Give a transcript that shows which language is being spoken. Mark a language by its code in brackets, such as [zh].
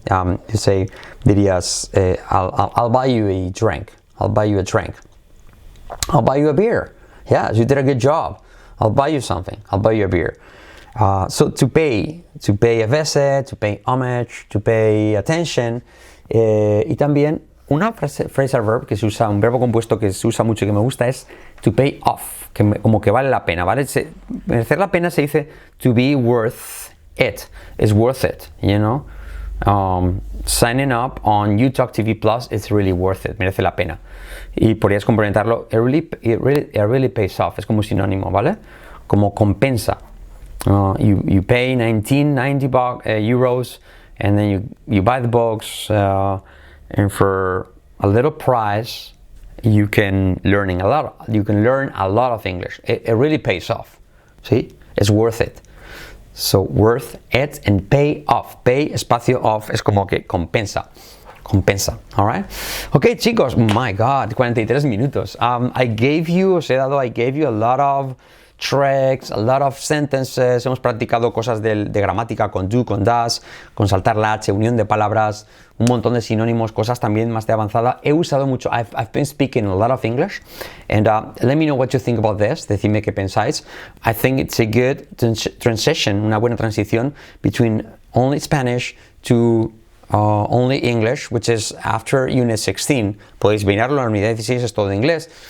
[en] You say, dirías, I'll buy you a drink. I'll buy you a drink. I'll buy you a beer. Yeah, you did a good job. I'll buy you something. I'll buy you a beer. So to pay a visit, to pay homage, to pay attention. [es] Y también una phrasal verb que se usa, un verbo compuesto que se usa mucho y que me gusta es to pay off, como que vale la pena, ¿vale? Merecer la pena se dice to be worth it. [en] It's worth it, you know? Signing up on UTalk TV Plus, it's really worth it, [es] merece la pena. Y podrías complementarlo, [en] it really pays off, [es] es como sinónimo, ¿vale? Como compensa. [en] You pay 1990 euros, and then you buy the books, and for a little price, you can learn a lot of English. It really pays off. See, it's worth it. So worth it and pay off. [es] Pay espacio off es como que compensa. [en] All right. Okay, chicos. My God, 43 minutos. I gave you a lot of tricks, a lot of sentences. [es] Hemos practicado cosas de gramática con do, con does, con saltar la H, unión de palabras, un montón de sinónimos, cosas también más de avanzada. He usado mucho. [en] I've been speaking a lot of English, and let me know what you think about this. [es] Decidme qué pensáis. [en] I think it's a good transition, [es] una buena transición [en] between only Spanish to only English, which is after Unit 16. [es] Podéis mirarlo, la unidad 16 es todo inglés.